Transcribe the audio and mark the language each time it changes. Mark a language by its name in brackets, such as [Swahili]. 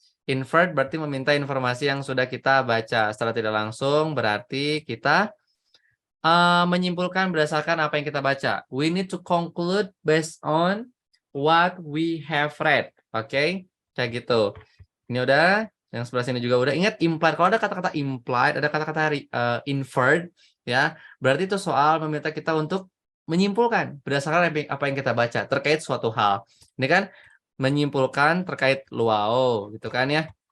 [Indonesian] Inferred berarti meminta informasi yang sudah kita baca. Secara tidak langsung berarti kita menyimpulkan berdasarkan apa yang kita baca. [English] We need to conclude based on what we have read. [Indonesian] Oke, kayak gitu. Ini udah, yang sebelah sini juga udah. Ingat implied, kalau ada kata-kata implied, ada kata-kata inferred, ya, berarti itu soal meminta kita untuk menyimpulkan berdasarkan apa yang kita baca terkait suatu hal. Ini kan menyimpulkan terkait luau, gitu kan ya.